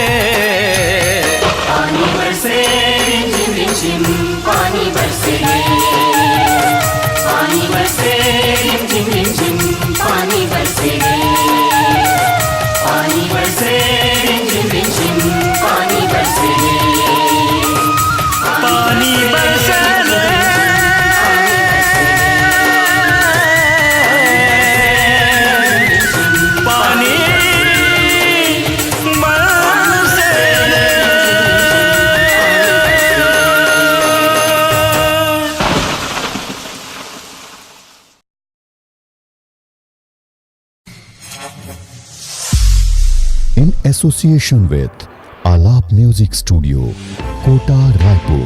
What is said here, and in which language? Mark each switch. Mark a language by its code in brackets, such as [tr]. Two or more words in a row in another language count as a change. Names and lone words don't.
[hi] पानी बरसे रिमझिम रिमझिम पानी बरसे पानी बरसे रिमझिम रिमझिम पानी बरसे पानी बरसे रिमझिम रिमझिम पानी बरसे पानी बरसे रे पानी बरसे रे। [en] In association with Alap Music Studio, Kota, Raipur.